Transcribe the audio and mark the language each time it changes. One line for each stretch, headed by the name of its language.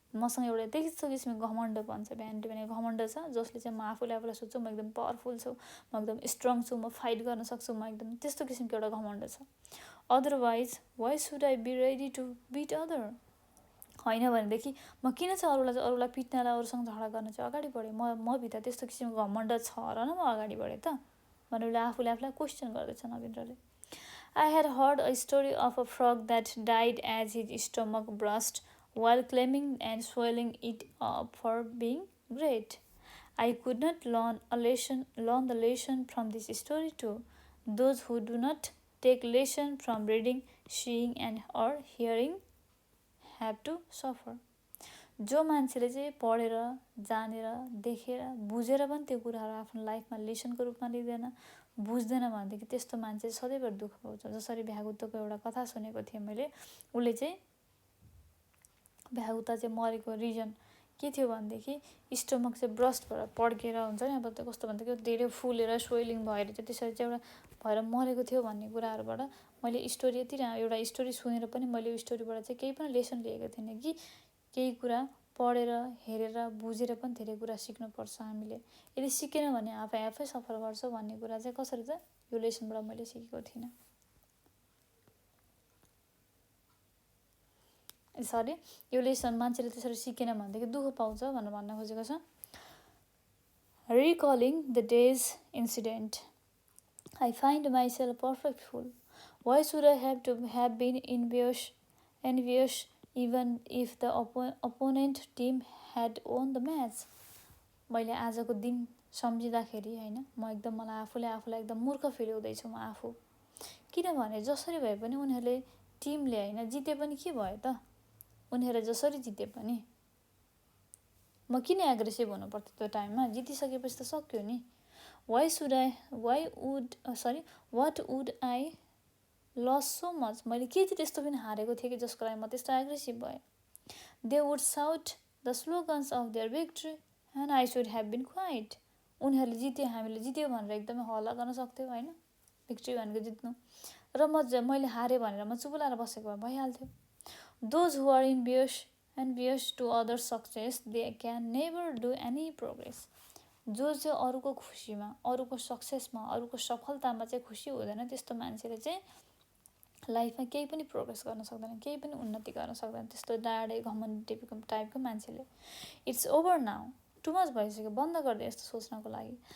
Nepali: मसँग एउटा त्यस्तो किसिमको घमण्ड भन्छ। भ्यानिटी भनेको घमण्ड छ जसले चाहिँ म आफूले आफूलाई सोध्छु म एकदम पावरफुल छु, म एकदम स्ट्रङ छु, म फाइट गर्न सक्छु, म एकदम त्यस्तो किसिमको एउटा घमण्ड छ।
English: Otherwise why should I be ready to beat other?
Nepali: होइन भनेदेखि म किन चाहिँ अरूलाई पिट्नलाई, अरूसँग झगडा गर्न चाहिँ अगाडि बढेँ? म भित्र त्यस्तो किसिमको घमण्ड छ र न म अगाडि बढेँ त भनेर आफूले आफूलाई क्वेसन गर्दैछ नवीन्द्रले।
English: I had heard a story of a frog that died as his stomach burst while climbing and swallowing it up for being great. I could not learn the lesson from this story too. Those who do not take lesson from reading, seeing and or hearing have to suffer.
Nepali: जो मान्छेले चाहिँ पढेर, जानेर, देखेर, बुझेर पनि त्यो कुराहरू आफ्नो लाइफमा लेसनको रूपमा लिँदैन, बुझ्दैन भनेदेखि त्यस्तो मान्छे सधैँभरि दुःख पाउँछ। जसरी भ्यागुतको एउटा कथा सुनेको थिएँ मैले। उसले चाहिँ भ्यागुता चाहिँ मरेको रिजन के थियो भनेदेखि स्टोमक चाहिँ ब्रस्ट भएर पड्केर हुन्छ नि, अब त्यो कस्तो भन्दाखेरि धेरै फुलेर स्वेलिङ भएर चाहिँ त्यसरी चाहिँ एउटा भएर मरेको थियो भन्ने कुराहरूबाट मैले स्टोरी एउटा स्टोरी सुनेर पनि मैले यो स्टोरीबाट चाहिँ केही पनि लेसन लिएको थिइनँ कि केही कुरा पढेर, हेरेर, बुझेर पनि धेरै कुरा सिक्नुपर्छ हामीले। यदि सिकेन भने आफै सफर गर्छ भन्ने कुरा चाहिँ कसरी चाहिँ यो लेसनबाट मैले सिकेको थिइनँ। सरी, यो लेसन मान्छेले त्यसरी सिकेन भनेदेखि दुःख पाउँछ भनेर भन्न खोजेको छ।
English: Recalling the day's incident, I find myself perfect fool. Why should I have been envious even if the opponent team had won the match?
Nepali: मैले आजको दिन सम्झिँदाखेरि हैन मलाई आफूलाई एकदम मूर्ख फिल हुँदैछु म आफू। किनभने जसरी भए पनि उनीहरूले टिमले हैन जिते पनि के भयो त? उनीहरूले जसरी जिते पनि म किन एग्रेसिभ हुनु पर्थ्यो त्यो टाइममा? जितिसकेपछि त सक्यो नि।
English: what would I lost so much?
Nepali: मैले के चाहिँ त्यस्तो पनि हारेको थिएँ कि जसको लागि म त्यस्तो एग्रेसिभ भएँ?
English: They would shout the slogans of their victory and I should have been quiet.
Nepali: उनीहरूले जित्यो, हामीले जित्यो भनेर एकदमै हल्ला गर्न सक्थ्यो हैन? भिक्ट्री भनेको जित्नु। र मैले हारेँ भनेर म चुप लाएर बसेको भए भइहाल्थ्यो।
English: Those who are envious to others' success, they can never do any progress.
Nepali: जो चाहिँ अरूको खुसीमा, अरूको सक्सेसमा, अरूको सफलतामा चाहिँ खुसी हुँदैन त्यस्तो मान्छेले चाहिँ लाइफमा केही पनि प्रोग्रेस गर्न सक्दैन, केही पनि उन्नति गर्न सक्दैन। त्यस्तो डाडे घमण्डी टाइपको मान्छेले।
English: it's over now, too much
Nepali: भइसक्यो, बन्द गरिदिए यस्तो सोच्नको लागि।